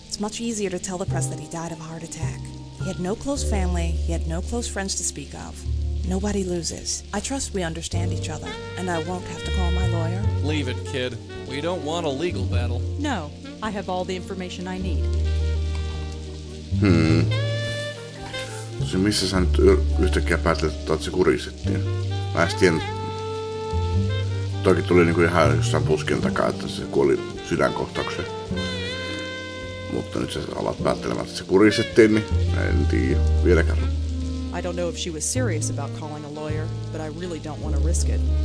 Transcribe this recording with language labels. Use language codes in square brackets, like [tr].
[en] It's much easier to tell the press that he died of a heart attack. He had no close family, he had no close friends to speak of. Nobody loses. I trust we understand each other, and I won't have to call my lawyer. Leave it, kid. We don't want a legal battle. No, I have all the information I need. [fi] Se missä sä nyt yhtäkkiä päätlet, että se kuristettiin? Mä en tiennyt. Toki tuli niinku ihan jossain puskin takaa, että se kuoli sydänkohtaukseen. Mutta nyt sä alat päättelemään, että se kuristettiin, niin en tiedä. Vielä kerran. [en] I don't know if she was serious about calling a lawyer, but I really don't want to risk it.